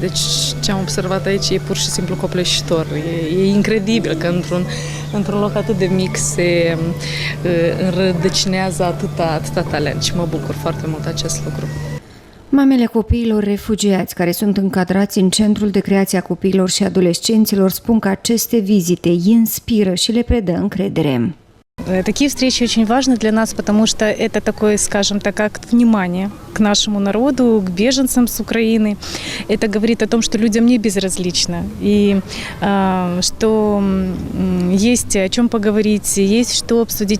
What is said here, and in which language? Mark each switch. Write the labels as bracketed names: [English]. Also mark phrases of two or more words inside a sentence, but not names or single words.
[Romanian] Deci ce am observat aici e pur și simplu copleșitor. E incredibil că într-un loc atât de mic se înrădăcinează atâta talent și mă bucur foarte mult acest lucru. Mamele copiilor refugiați care sunt încadrați în Centrul de Creație a Copiilor și Adolescenților spun că aceste vizite îi inspiră și le predă încredere. [Russian] Такие встречи очень важны для нас, потому что это такое, скажем так, акт внимания к нашему народу, к беженцам с Украины. Это говорит о том, что людям не безразлично, и что есть о чем поговорить, есть что обсудить.